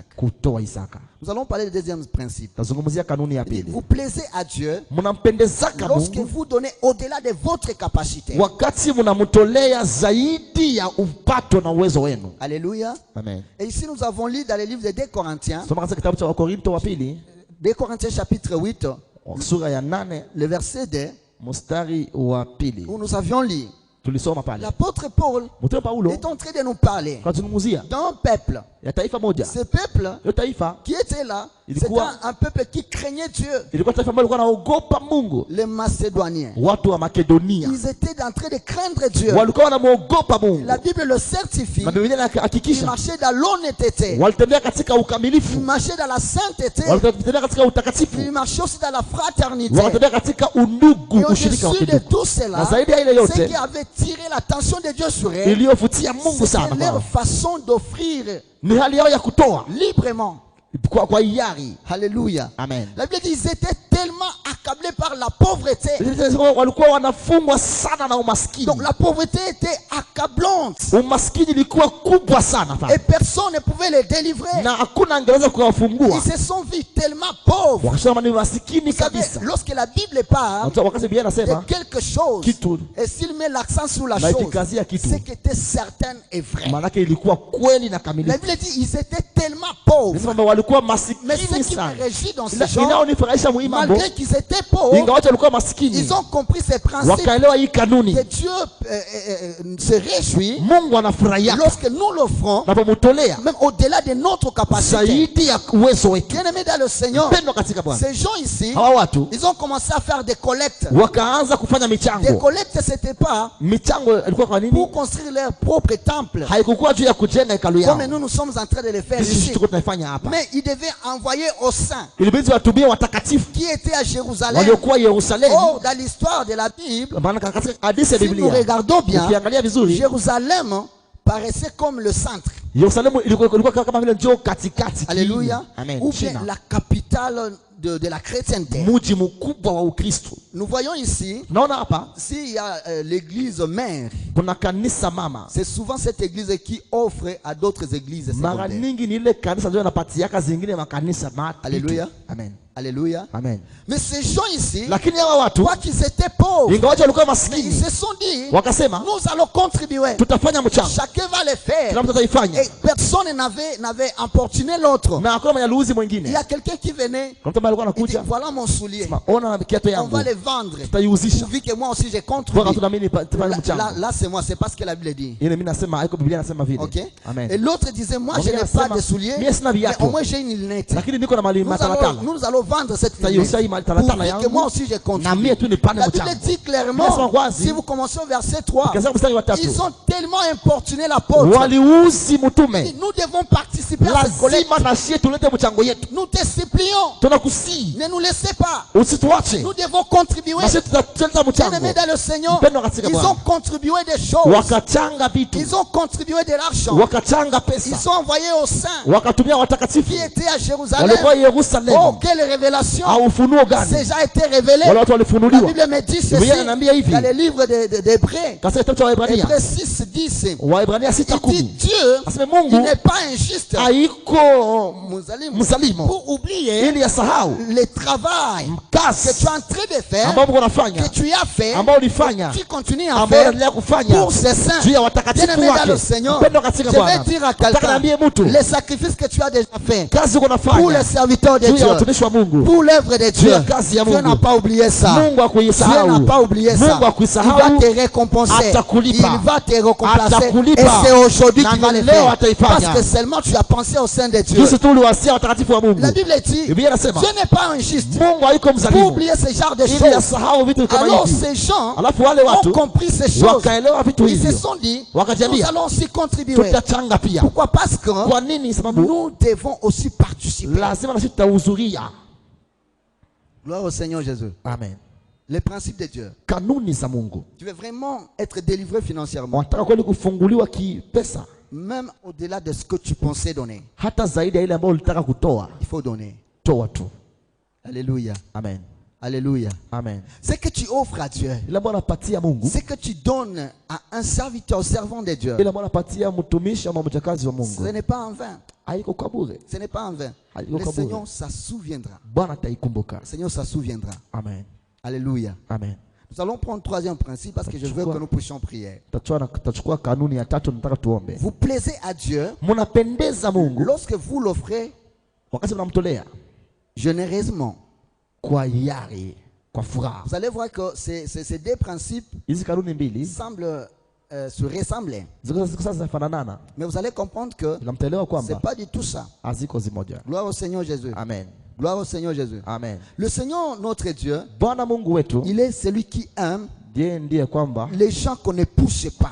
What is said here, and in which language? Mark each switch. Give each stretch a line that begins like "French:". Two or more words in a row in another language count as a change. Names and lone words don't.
French: Nous allons parler du deuxième principe. Vous plaisez à Dieu lorsque vous donnez au-delà de votre capacité. Alléluia. Amen. Et ici nous avons lu dans le livre de 2 Corinthiens, 2 Corinthiens chapitre 8, le verset 2.
Swahili: mstari wa pili
French: où nous avions lu,
Swahili: tulisoma pale
French: l'apôtre Paul
Swahili: Mtume Paulo
French: est en train de nous parler
Swahili: akazungumzia
French: d'un peuple.
Swahili: ya taifa moja.
French: Ce peuple
Swahili: Yo taifa
French: qui était là, c'était
Swahili: ilikuwa
French: un peuple qui craignait Dieu.
Swahili: ilikuwa taifa ambalo lilikuwa naogopa Mungu.
French: Les Macédoniens,
Swahili: Watu wa Makedonia
French: ils étaient en train de craindre Dieu.
Swahili: walikuwa wanamuogopa Mungu.
French: La Bible le certifie.
Swahili: Na Biblia
French: Ils
Swahili: inahakikisha
French: marchaient dans l'honnêteté.
Swahili: walitembea katika
French: Ils
Swahili: ukamilifu,
French: marchaient dans la sainteté.
Swahili: walitembea katika utakatifu,
French: Ils marchaient aussi dans la fraternité.
Swahili: wakatembea katika undugu,
French: Et
Swahili: ushirika wa
French: au-dessus de
Swahili: kidugu.
French: tout cela,
Swahili: Na zaidi ya ile
French: ce
Swahili: yote
French: qui avait tiré l'attention de Dieu sur eux,
Swahili: iliyovutia Mungu sana
French: c'était leur
Swahili: kwao
French: façon d'offrir
Swahili: ni hali yao ya kutoa
French: librement.
Swahili: kwa hiari.
French: Alléluia. Amen. La Bible dit qu'ils étaient tellement accablés par la pauvreté.
Swahili: Walikuwa wanafungwa sana na umaskini.
French: Donc la pauvreté était accablante.
Swahili: Umaskini ilikuwa kubwa sana pale.
French: Et personne ne pouvait les délivrer.
Swahili: Na hakuna angeweza kuwafungua.
French: Ils se sont vus tellement pauvres.
Swahili: Wakasema ni maskini
French: Vous savez,
Swahili: kabisa.
French: lorsque la Bible parle
Swahili: Wakati Biblia
French: de
Swahili: inasema
French: quelque chose,
Swahili: kitu
French: et s'il met l'accent sur la
Swahili: na
French: chose,
Swahili: ikikazia kitu,
French: c'est que c'était certain et vrai.
Swahili: maana yake ilikuwa kweli na
French: La
Swahili: kamilifu.
French: Bible dit ils étaient tellement pauvres.
Swahili: Nasema walikuwa
French: Mais
Swahili: maskini
French: ce qui
Swahili: sana.
French: me réjouit dans ce genre,
Swahili: Inaonifurahisha muhimu mambo.
French: malgré qu'ils étaient pauvres,
Swahili: Ingawa walikuwa maskini.
French: ils ont compris ces principes
Swahili: Wakaelewa hii kanuni.
French: que Dieu se réjouit
Swahili: Mungu anafurahia
French: lorsque nous l'offrons,
Swahili: tunapomtolea
French: même au-delà de notre capacité.
Swahili: zaidi ya uwezo wetu.
French: Bien-aimés dans le Seigneur,
Swahili: Pendwa katika Bwana.
French: ces gens ici,
Swahili: Hawa watu
French: ils ont commencé à faire des collectes.
Swahili: wakaanza kufanya
French: Des
Swahili: michango.
French: collectes, c'était pas
Swahili: Michango ilikuwa kwa nini?
French: pour construire leur propre temple,
Swahili: Haikukuwa juu ya kujenga hekalu yao.
French: comme nous sommes en train de le faire
Swahili: Sisi
French: ici.
Swahili: tuko tunaifanya hapa.
French: Mais ils devaient envoyer aux saints
Swahili: Ilibidi watumie watakatifu
French: qui étaient à Jérusalem.
Swahili: waliokuwa Yerusalemu.
French: Oh, dans l'histoire de la Bible,
Swahili: Maana katika hadithi ya
French: si nous
Swahili: Biblia
French: regardons bien,
Swahili: ukiangalia vizuri,
French: Jérusalem paraissait comme le centre.
Swahili: Yerusalemu ilikuwa kama vile njoo katikati.
French: Alléluia. Amen. Ou bien China. la capitale de la chrétienté.
Swahili: Mji mkubwa wa Ukristo.
French: Nous voyons ici,
Swahili: Naona hapa
French: s'il y a l'église mère,
Swahili: kuna kanisa mama.
French: c'est souvent cette église qui offre à d'autres églises
Swahili: Mara
French: secondaires.
Swahili: nyingi ni ile kanisa ndio inapatiaka zingine makanisa mati.
French: Alléluia. Amen. Alléluia. Amen. Mais ces gens ici,
Swahili: Lakini hawa watu
French: quoi qu'ils étaient pauvres,
Swahili: ingawaje walikuwa
French: mais ils
Swahili: maskini
French: se sont dit,
Swahili: wakasema
French: nous allons contribuer.
Swahili: tutafanya mchango.
French: Chacun va le faire.
Swahili: Kila mtu ataifanya.
French: Et personne n'avait importuné l'autre.
Swahili: Na hakuna mwenye aluuzi
French: Il
Swahili: mwingine.
French: y a quelqu'un qui venait,
Swahili: Kuna mtu ambaye alikuwa
French: il dit,
Swahili: anakuja,
French: voilà mon soulier.
Swahili: sema ona kiatu
French: On
Swahili: yangu.
French: va le vendre.
Swahili: Tutaiuzisha.
French: Vu que moi aussi j'ai
Swahili: Bora
French: contribué.
Swahili: tu na mimi tufanye mchango.
French: Là c'est moi, c'est pas ce que la Bible dit.
Swahili: Ile mimi nasema haiko Biblia inasema vile.
French: Ok? Amen. Et l'autre disait, moi je
Swahili: Mwingine
French: n'ai pas
Swahili: anasema,
French: de souliers,
Swahili: mimi sina
French: mais
Swahili: viatu.
French: au moins j'ai une lunette.
Swahili: Lakini niko na mali matalatala.
French: Nous allons vendre cette
Swahili: Tutaiuzisha hii
French: lunette.
Swahili: matalatala
French: Pour
Swahili: yangu.
French: que moi aussi j'ai
Swahili: Na
French: contribué.
Swahili: mimi tu nipande
French: La Bible
Swahili: mchango.
French: dit clairement,
Swahili: Nasema wazi.
French: si vous commencez au verset 3,
Swahili: Kaza mstari wa 3.
French: ils ont tellement importuné l'apôtre.
Swahili: Waliuzi mtume.
French: Nous devons participer à cette collecte.
Swahili: Lazima na shie tulete mchango yetu.
French: Nous te supplions,
Swahili: Tunakusii.
French: ne nous laissez pas.
Swahili: Usituache.
French: Nous devons contribuer.
Swahili: Na shie tutaleta
French: Bien-aimés
Swahili: mchango.
French: dans le Seigneur,
Swahili: Mpendwa katika
French: ils
Swahili: Bwana.
French: ont contribué des choses.
Swahili: Wakachanga vitu.
French: Ils ont contribué de l'argent.
Swahili: Wakachanga
French: Ils
Swahili: pesa.
French: sont envoyés aux saints
Swahili: Wakatumia watakatifu.
French: qui étaient à Jérusalem.
Swahili: Walikuwa Yerusalemu.
French: Oh, quelle révélation!
Swahili: Au ufunuo
French: C'est
Swahili: gani?
French: déjà été révélé.
Swahili: Wale watu
French: La
Swahili: walifunuliwa.
French: Bible me dit ceci
Swahili: Biblia inaniambia hivi.
French: dans le livre d'Hébreux.
Swahili: Katika kitabu cha Waebrania.
French: Hébreux 6, 10.
Swahili: Waebrania
French: Il dit
Swahili: 6:10.
French: Dieu,
Swahili: Aseme
French: il
Swahili: Mungu
French: n'est pas injuste
Swahili: haiko Mzalimu, mzalimo
French: pour oublier
Swahili: ili asahau
French: le travail que
Swahili: kazi
French: tu es en train de faire,
Swahili: ambao unafanya,
French: que tu as fait,
Swahili: ambao ulifanya,
French: tu continues à
Swahili: ambao
French: faire
Swahili: unaendelea kufanya
French: pour ces saints.
Swahili: juu ya watakatifu
French: Bien-aimé dans le
Swahili: wake.
French: Seigneur,
Swahili: Mpendwa katika
French: je
Swahili: Bwana.
French: vais dire à
Swahili: Nataka
French: quelqu'un,
Swahili: niambie mtu
French: les sacrifices que tu as déjà fait
Swahili: kazi uko
French: pour les
Swahili: nafanya
French: serviteurs de
Swahili: juu ya
French: Dieu,
Swahili: watumishi wa Mungu,
French: pour l'œuvre de Dieu,
Swahili: ya kazi ya
French: Dieu
Swahili: Mungu.
French: n'a pas oublié ça.
Swahili: Mungu
French: Dieu
Swahili: hakuisahau.
French: n'a pas oublié ça.
Swahili: Mungu
French: Il va
Swahili: hakuisahau.
French: te récompenser. Il
Swahili: Atakulipa.
French: va te récompenser.
Swahili: Atakulipa.
French: Et c'est aujourd'hui
Swahili: Na
French: qu'il va le
Swahili: leo
French: faire.
Swahili: ataifanya.
French: Parce que seulement tu as pensé au sein de Dieu.
Swahili: jinsi tu uliwasia watakatifu wa Mungu.
French: La Bible dit,
Swahili: Biblia inasema
French: Dieu n'est pas injuste
Swahili: Mungu haiko
French: pour
Swahili: mzalimu
French: oublier ce genre de
Swahili: ili
French: choses.
Swahili: asahau vitu kama
French: Alors
Swahili: hivi.
French: ces gens
Swahili: Alafu wale
French: ont
Swahili: watu
French: compris ces choses.
Swahili: wakaelewa vitu
French: Ils se
Swahili: hivyo,
French: sont dit, nous
Swahili: wakajiambia
French: allons aussi contribuer.
Swahili: tutachanga pia.
French: Pourquoi? Parce que
Swahili: Kwa nini? Sababu
French: nous devons aussi participer.
Swahili: lazima na sisi tutahudhuria.
French: Gloire au Seigneur Jésus. Amen. Les principes de Dieu.
Swahili: Kanuni za Mungu.
French: Tu veux vraiment être délivré financièrement,
Swahili: Wanataka kweli kufunguliwa kipesa,
French: même au-delà de ce que tu pensais donner.
Swahili: hata zaidi ya ile ambayo ulitaka kutoa.
French: Il faut donner.
Swahili: Toa tu.
French: Alléluia. Amen. Alléluia. Amen. Ce que tu offres à Dieu,
Swahili: Ile ambayo unapatia Mungu,
French: ce que tu donnes à un serviteur, servant de Dieu,
Swahili: ile ambayo unapatia mtumishi ama mjakazi wa
French: ce
Swahili: Mungu,
French: n'est pas en vain.
Swahili: haiko kwa bure.
French: Ce n'est pas en vain.
Swahili: Haiko
French: Le
Swahili: kwa bure.
French: Seigneur s'en souviendra.
Swahili: Bwana ataikumbuka.
French: Le Seigneur s'en souviendra. Amen. Alléluia. Amen. Nous allons prendre le troisième principe parce que je veux que nous puissions prier.
Swahili: Tutachukua kanuni ya tatu, nataka tuombe.
French: Vous plaisez à Dieu
Swahili: Mnapendeza Mungu
French: lorsque vous l'offrez
Swahili: wakati mnamtolea
French: généreusement,
Swahili: kwa hiari,
French: Vous allez voir que ces deux principes semblent se ressembler. Mais vous allez comprendre que ce n'est pas du tout ça. Gloire au Seigneur Jésus. Amen. Gloire au Seigneur Jésus. Amen. Le Seigneur, notre Dieu, il est celui qui aime les gens qu'on ne pousse pas.